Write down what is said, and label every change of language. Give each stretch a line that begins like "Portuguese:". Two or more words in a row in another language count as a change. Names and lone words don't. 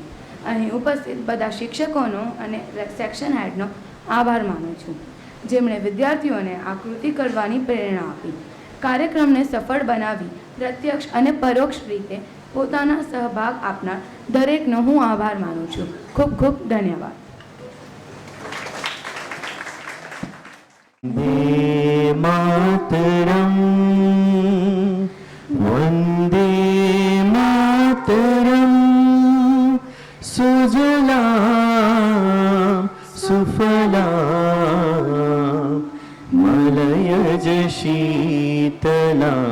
Gujarati: અહીં ઉપસ્થિત બધા શિક્ષકોનો અને સેક્શન હેડનો આભાર માનું છું, જેમણે વિદ્યાર્થીઓને આ કૃતિ કરવાની પ્રેરણા આપી। કાર્યક્રમને સફળ બનાવી પ્રત્યક્ષ અને પરોક્ષ રીતે પોતાના સહભાગ આપનાર દરેકનો હું આભાર માનું છું। ખૂબ ખૂબ ધન્યવાદ।
Sanskrit: वन्दे मातरम् वन्दे मातरम् सुजलां सुफलां मलयज शीतलां